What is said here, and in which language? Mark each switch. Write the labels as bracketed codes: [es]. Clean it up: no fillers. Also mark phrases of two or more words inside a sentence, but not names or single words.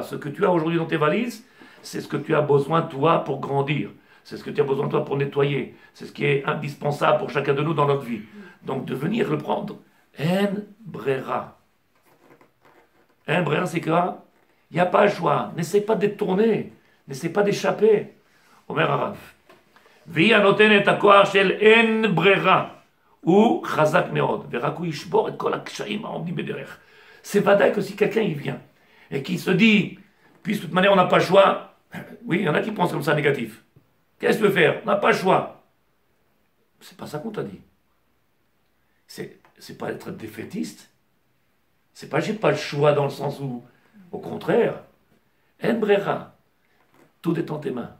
[fr] Ce que tu as aujourd'hui dans tes valises, c'est ce que tu as besoin toi pour grandir. C'est ce que tu as besoin toi pour nettoyer. C'est ce qui est indispensable pour chacun de nous dans notre vie. Donc de venir le prendre. [he] אין ברירה. אין ברירה, [fr] c'est quoi? Il n'y a pas le choix. N'essaie pas de détourner. N'essaie pas d'échapper. [he] אומר הרב. והיא הנותנת הכוח של אין ברירה, הוא חזק מאוד, ורק הוא ישבור את כל הקשיים העומדים בדרך. [fr] C'est ודאי que si quelqu'un y vient, et qui se dit, puisque de toute manière on n'a pas le choix, oui, il y en a qui pensent comme ça négatif. Qu'est-ce que tu veux faire? On n'a pas le choix. C'est pas ça qu'on t'a dit. C'est pas être défaitiste. C'est pas j'ai pas le choix dans le sens où, au contraire, [he] אין ברירה, [fr] tout est en tes mains.